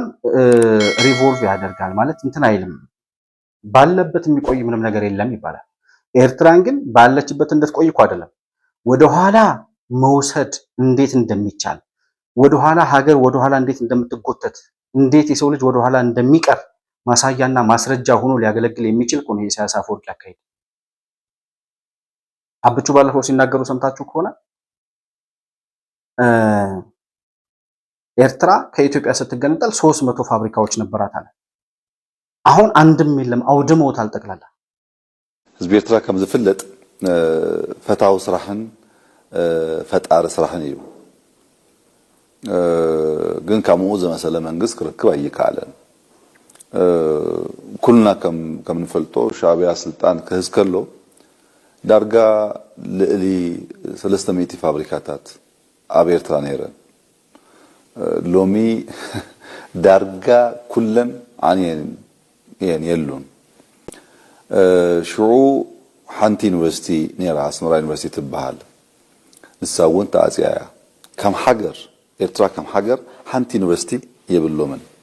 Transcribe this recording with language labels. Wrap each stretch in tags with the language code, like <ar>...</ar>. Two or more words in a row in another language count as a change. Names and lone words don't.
<am>ሪቮልቭ ያደርጋል ማለት እንትን አይልም። ባለበት የሚቆይ ምንም ነገር የለም ይባላል። ኤርትራን ግን ባለችበት እንድትቆይ እኮ አይደለም፣ ወደኋላ መውሰድ እንዴት እንደሚቻል ወደኋላ ሀገር ወደኋላ እንዴት እንደምትጎተት እንዴት የሰው ልጅ ወደኋላ እንደሚቀር ማሳያና ማስረጃ ሆኖ ሊያገለግል የሚችል ነው የኢሳያስ አፈወርቂ አካሄድ። አብቹ ባለፈው ሲናገሩ ሰምታችሁ ከሆነ ኤርትራ ከኢትዮጵያ ስትገነጠል 300 ፋብሪካዎች ነበራት አለ። አሁን አንድም የለም፣ አውድመውታል ጠቅላላ።</am> <ti>ህዝቢ ኤርትራ ከም ዝፍለጥ ፈታው ስራሕን ፈጣሪ ስራሕን እዩ። ግን ከምኡ ዝመሰለ መንግስት ክርክብ ኣይከኣለን። ኩልና ከም ንፈልጦ ሻዕብያ ስልጣን ክህዝ ከሎ ዳርጋ ልዕሊ 300 ፋብሪካታት ኣብ ኤርትራ ነይረን። ሎሚ ዳርጋ ኩለን ዓንየን የሉን። ሽዑ ሓንቲ ዩኒቨርሲቲ ነይራ ኣስመራ ዩኒቨርሲቲ ትበሃል። ንሳ እውን ተኣፅያ እያ። ከም ሃገር ኤርትራ ከም ሃገር ሓንቲ ዩኒቨርሲቲ የብሎምን።</ti>